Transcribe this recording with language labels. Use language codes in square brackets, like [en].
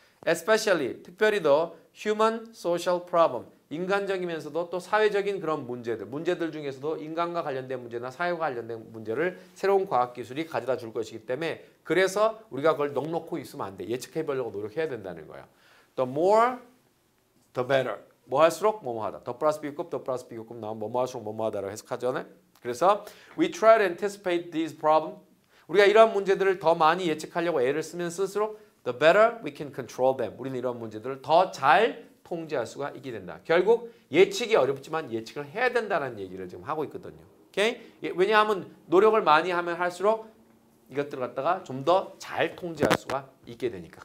[en] Especially, [ko] 특별히 더 [en] human social problem, [ko] 인간적이면서도 또 사회적인 그런 문제들 중에서도 인간과 관련된 문제나 사회와 관련된 문제를 새로운 과학기술이 가져다 줄 것이기 때문에 그래서 우리가 그걸 넉넉히 있으면 안 돼. 예측해 보려고 노력해야 된다는 거야. [en] The more, the better. 뭐 할수록 뭐뭐 하다. [ko] 더 플러스 B급, 더 플러스 B급 나오면 뭐뭐 할수록 뭐뭐 하다라고 해석하잖아요. [en] 그래서 [ko] we try to anticipate these problems. 우리가 이러한 문제들을 더 많이 예측하려고 애를 쓰면 쓸수록 [en] the better we can control them. [ko] 우리는 이런 문제들을 더 잘 통제할 수가 있게 된다. 결국 예측이 어렵지만 예측을 해야 된다는 얘기를 지금 하고 있거든요. 오케이? 왜냐하면 노력을 많이 하면 할수록 이것들을 갖다가 좀 더 잘 통제할 수가 있게 되니까.